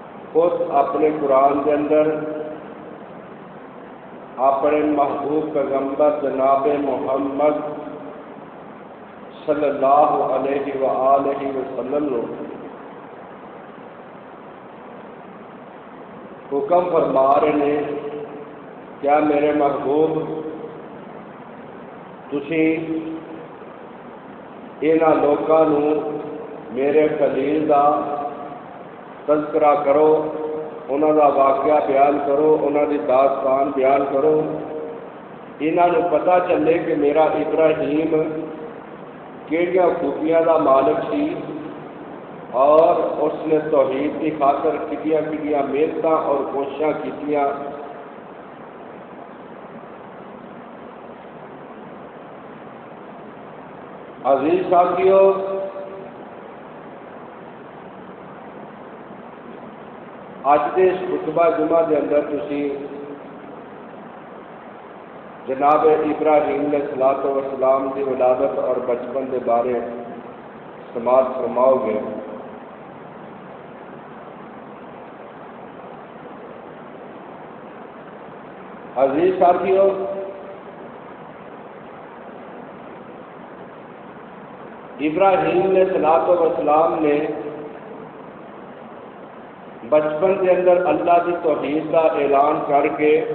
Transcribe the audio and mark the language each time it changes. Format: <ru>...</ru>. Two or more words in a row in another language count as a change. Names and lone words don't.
<ur>خود اپنے قرآن کے اندر اپنے محبوب پیغمبر جناب محمد صلی اللہ علیہ وآلہ وسلم نے حکم فرما رہے ہیں،</ur> <pa>کیا میرے محبوب تسی انہاں لوکاں نوں میرے خلیل دا تذکرہ کرو، انہاں دا واقعہ بیان کرو، انہاں دی داستان بیان کرو، انہاں نوں پتہ چلے کہ میرا ابراہیم کیڑیاں خوبیاں دا مالک سی</pa> <ur>اور اس نے توحید کی خاطر</ur> <pa>کتنیاں محنتاں اور کوششاں کیتیاں۔ عزیز ساتھیو، اج دے اس خطبہ جمعہ دے اندر تسی جناب ابراہیم علیہ الصلوۃ والسلام</pa> <ur>کی ولادت اور بچپن کے بارے</ur> <pa>سماعت فرماؤ گے۔</pa> <ur>عزیز ساتھیو، ابراہیم علیہ الصلوۃ والسلام نے بچپن کے اندر اللہ کی توحید کا اعلان کر کے</ur>